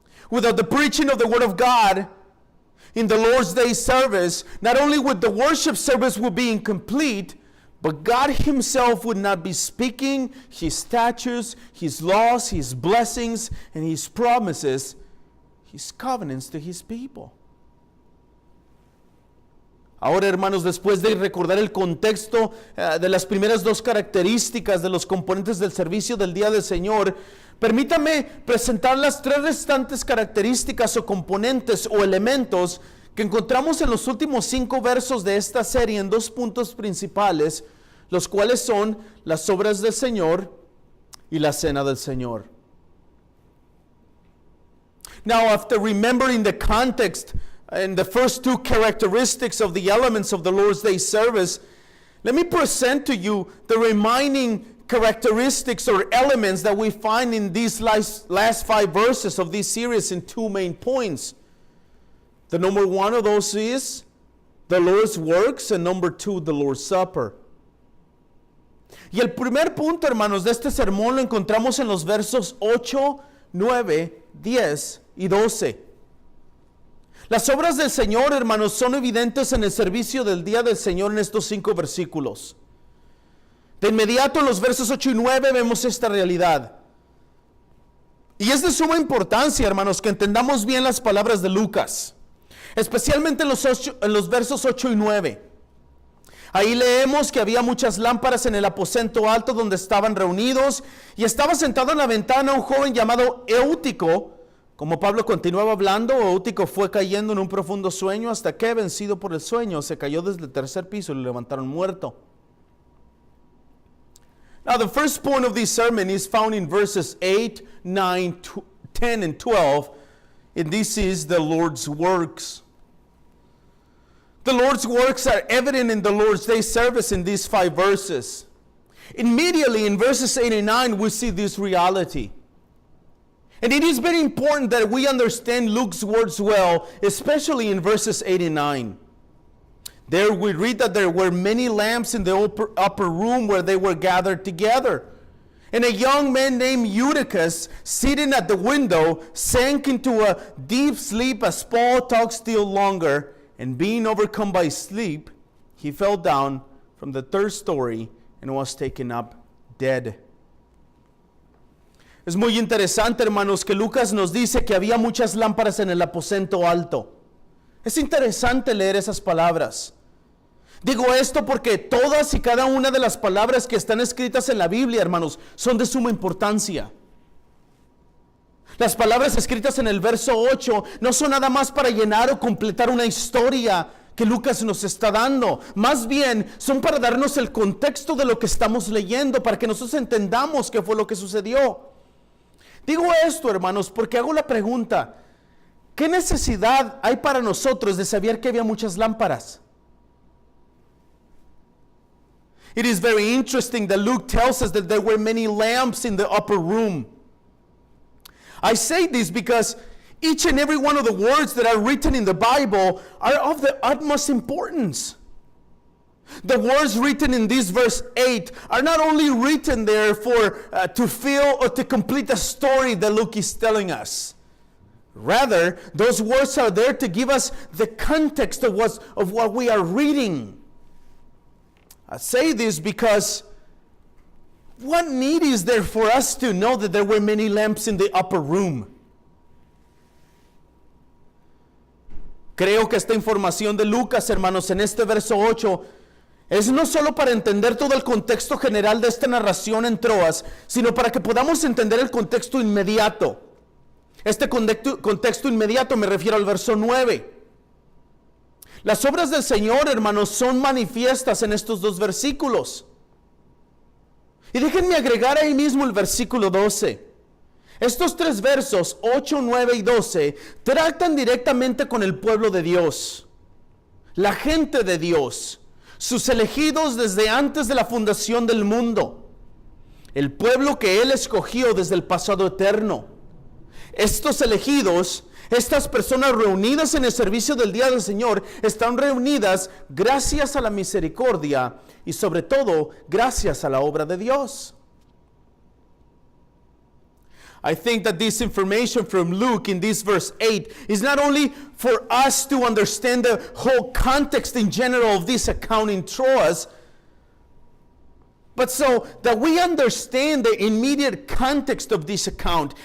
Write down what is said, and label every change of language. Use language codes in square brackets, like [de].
[en] Without the preaching of the Word of God in the Lord's Day service, not only would the worship service would be incomplete, but God Himself would not be speaking His statutes, His laws, His blessings, and His promises, His covenants to His people. [es] Ahora, hermanos, después de recordar el contexto de las primeras dos características de los componentes del servicio del Día del Señor, permítame presentar las tres restantes características o componentes o elementos que encontramos en los últimos 5 versos de esta serie en 2 puntos principales, los cuales son las obras del Señor y la cena del Señor. Now, after remembering the context and the first 2 characteristics of the elements of the Lord's Day service, let me present to you the remaining characteristics or elements that we find in these last 5 verses of this series in 2 main points. The number 1 of those is the Lord's works, and number 2, the Lord's Supper. Y el primer punto, hermanos, de este sermón lo encontramos en los versos 8, 9, 10 y 12. Las obras del Señor, hermanos, son evidentes en el servicio del Día del Señor en estos 5 versículos. De inmediato en los versos 8 y 9 vemos esta realidad. Y es de suma importancia, hermanos, que entendamos bien las palabras de Lucas, especialmente en los versos 8 y 9. Ahí leemos que había muchas lámparas en el aposento alto donde estaban reunidos, y estaba sentado en la ventana un joven llamado Eutico. Como Pablo continuaba hablando, Eutico fue cayendo en un profundo sueño hasta que, vencido por el sueño, se cayó desde el 3er piso y lo levantaron muerto. [en] Now, the first point of this sermon is found in verses 8, 9, 10, and 12, and this is the Lord's works. The Lord's works are evident in the Lord's Day service in these 5 verses. Immediately in verses 8 and 9, we see this reality. And it is very important that we understand Luke's words well, especially in verses 8 and 9. There we read that there were many lamps in the upper room where they were gathered together. And a young man named Eutychus, sitting at the window, sank into a deep sleep as Paul talked still longer. And being overcome by sleep, he fell down from the 3rd story and was taken up dead. [es] Es muy interesante, hermanos, que Lucas nos dice que había muchas lámparas en el aposento alto. Es interesante leer esas palabras. Digo esto porque todas y cada una de las palabras que están escritas en la Biblia, hermanos, son de suma importancia. Las palabras escritas en el verso 8 no son nada más para llenar o completar una historia que Lucas nos está dando. Más bien, son para darnos el contexto de lo que estamos leyendo, para que nosotros entendamos qué fue lo que sucedió. Digo esto, hermanos, porque hago la pregunta: ¿qué necesidad hay para nosotros de saber que había muchas lámparas? [en] It is very interesting that Luke tells us that there were many lamps in the upper room. I say this because each and every one of the words that are written in the Bible are of the utmost importance. The words written in this verse 8 are not only written there to fill or to complete the story that Luke is telling us. Rather, those words are there to give us the context of what we are reading. I say this because what need is there for us to know that there were many lamps in the upper room? [es] Creo que esta información de Lucas, hermanos, en este verso 8 es no solo para entender todo el contexto general de esta narración en Troas, sino para que podamos entender el contexto inmediato. Este contexto inmediato me refiero al verso 9. Las obras del Señor, hermanos, son manifiestas en estos 2 versículos. Y déjenme agregar ahí mismo el versículo 12. Estos 3 versos, 8, 9 y 12, tratan directamente con el pueblo de Dios. la gente de Dios, sus elegidos desde antes de la fundación del mundo, el pueblo que Él escogió desde el pasado eterno. Estos elegidos, estas personas reunidas en el servicio del día del Señor, están reunidas gracias a la misericordia y sobre todo gracias a la obra de Dios. [en] I think that this information from Luke in this verse 8 is not only for us to understand the whole context in general of this account in Troas, but so that we understand the immediate context of this account.